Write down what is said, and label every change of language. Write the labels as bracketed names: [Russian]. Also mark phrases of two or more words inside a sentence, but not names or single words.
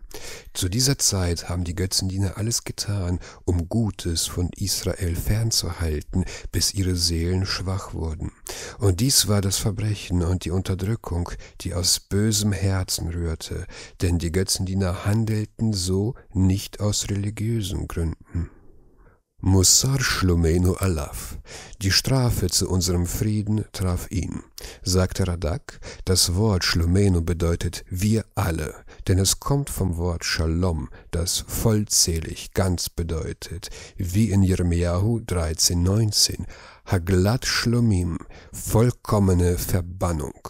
[German] Zu dieser Zeit haben die Götzendiener alles getan, um Gutes von Israel fernzuhalten, bis ihre Seelen schwach wurden. Und dies war das Verbrechen und die Unterdrückung, die aus bösem Herzen rührte, denn die Götzendiener handelten so nicht aus religiösen Gründen. [Hebrew] מוסר שלומנו עליו, [German] die Strafe zu unserem Frieden traf ihn, sagte Radak. Das Wort Shlomenu bedeutet wir alle, denn es kommt vom Wort Shalom, das vollzählig, ganz bedeutet, wie in Jeremiahu 13,19, [Hebrew] גלות שלמים, [German] vollkommene Verbannung.